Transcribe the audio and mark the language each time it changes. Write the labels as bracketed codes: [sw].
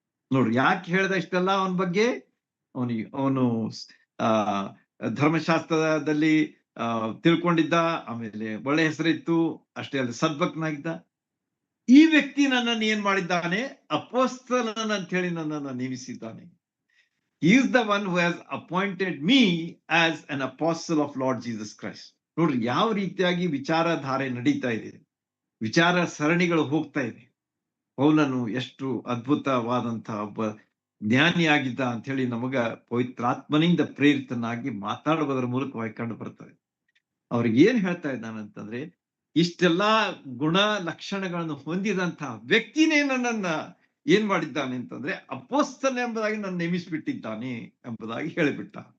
[kn] ನೋಡ್ರಿ, ಯಾಕೆ ಹೇಳ್ದ ಇಷ್ಟೆಲ್ಲ ಅವನ ಬಗ್ಗೆ? ಅವನು ಆ ಧರ್ಮಶಾಸ್ತ್ರದಲ್ಲಿ ತಿಳ್ಕೊಂಡಿದ್ದ, ಆಮೇಲೆ ಒಳ್ಳೆ ಹೆಸರಿತ್ತು, ಅಷ್ಟೇ ಅಲ್ಲ ಸದ್ಭಕ್ತನಾಗಿದ್ದ. ಈ ವ್ಯಕ್ತಿ ನನ್ನನ್ನು ಏನ್ ಮಾಡಿದ್ದಾನೆ? ಅಪೋಸ್ತಲನ್ ಅಂತ ಹೇಳಿ ನನ್ನನ್ನು ನೇಮಿಸಿದ್ದಾನೆ. [en] He is the one who has appointed me as an apostle of Lord Jesus Christ. [kn] ನೋಡ್ರಿ, ಯಾವ ರೀತಿಯಾಗಿ ವಿಚಾರಧಾರೆ ನಡೀತಾ ಇದೆ, ವಿಚಾರ ಸರಣಿಗಳು ಹೋಗ್ತಾ ಇದೆ. ಪೌಲನು ಎಷ್ಟು ಅದ್ಭುತವಾದಂತಹ ಒಬ್ಬ ಜ್ಞಾನಿಯಾಗಿದ್ದ ಅಂತ ಹೇಳಿ ನಮಗ ಪವಿತ್ರಾತ್ಮನಿಂದ ಪ್ರೇರಿತನಾಗಿ ಮಾತಾಡುವುದರ ಮೂಲಕವಾಗಿ ಕಂಡು ಬರ್ತದೆ. ಅವ್ರಿಗೆ ಏನ್ ಹೇಳ್ತಾ ಇದ್ದಾನಂತಂದ್ರೆ, ಇಷ್ಟೆಲ್ಲಾ ಗುಣ ಲಕ್ಷಣಗಳನ್ನು ಹೊಂದಿದಂತಹ ವ್ಯಕ್ತಿನೇ ನನ್ನನ್ನ ಏನ್ ಮಾಡಿದ್ದಾನೆ ಅಂತಂದ್ರೆ ಅಪೋಸ್ತಲ ಎಂಬುದಾಗಿ ನಾನು ನೇಮಿಸಿಬಿಟ್ಟಿದ್ದಾನೆ ಎಂಬುದಾಗಿ ಹೇಳಿಬಿಟ್ಟ.